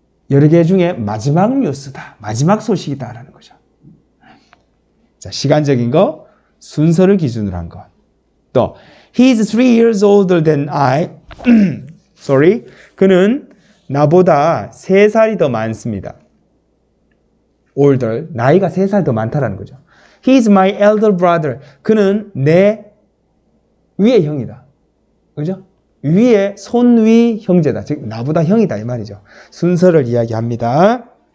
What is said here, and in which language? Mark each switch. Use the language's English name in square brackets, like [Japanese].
[Korean] 여러 개 중에 마지막 뉴스다, 마지막 소식이다라는 거죠. 자, 시간적인 거, 순서를 기준으로 한 것. [English] 또 He is 3 years older than I. Sorry. [Korean] 그는 나보다 3살이 더 많습니다. older, 나이가 3살 더 많다라는 거죠. [English] He is my elder brother. [Korean] 그는 내 위의 형이다. 그죠? 위의 손위 형제다. 즉 나보다 형이다 이 말이죠. 순서를 이야기합니다.